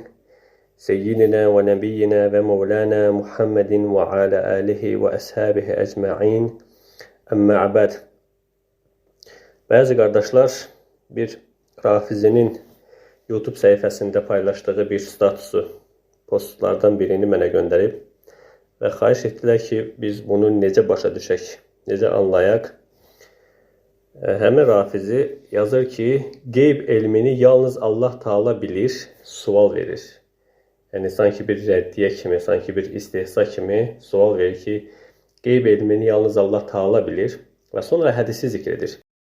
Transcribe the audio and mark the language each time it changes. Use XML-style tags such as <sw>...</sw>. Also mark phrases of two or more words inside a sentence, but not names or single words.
<ar>سيدنا ونبينا ومولانا محمد وعلى آله وأصحابه أجمعين. أما بعد.</ar> <tr>Bazı kardeşler bir Rafizinin YouTube sayfasında paylaştığı bir statusu, postlardan birini</tr> <az>mənə göndərib və xahiş etdilər ki, biz bunu necə başa düşək, necə anlayaq. Həmin Rafizi yazır ki, qeyb elmini yalnız Allah Taala bilir, sual verir. Yəni sanki bir rəddiyə kimi, sanki bir istehza kimi sual verir ki, qeyb elmini yalnız Allah Taala bilir və sonra hədisi zikr edir.</az>